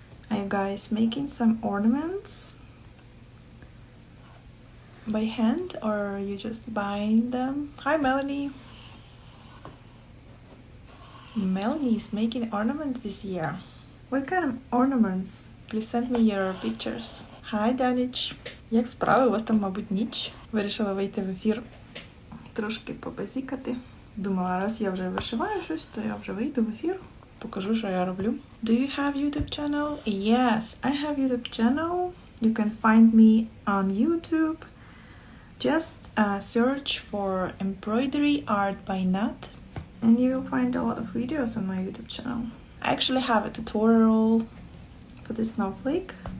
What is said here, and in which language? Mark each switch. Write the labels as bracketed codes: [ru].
[en] Are you guys making some ornaments by hand or are you just buying them? Hi Melanie! Melanie is making ornaments this year. What kind of ornaments? Please send me your pictures. Hi Даніч! [uk] Як справи? У вас там, мабуть, ніч. Вирішила вийти в ефір трошки побазікати. Думала, раз я вже вишиваю щось, то я вже вийду в ефір. Покажу, що я роблю. [en] Do you have YouTube channel? Yes, I have YouTube channel. You can find me on YouTube. Just search for Embroidery Art by Nat and you will find a lot of videos on my YouTube channel. I actually have a tutorial for the Snowflake.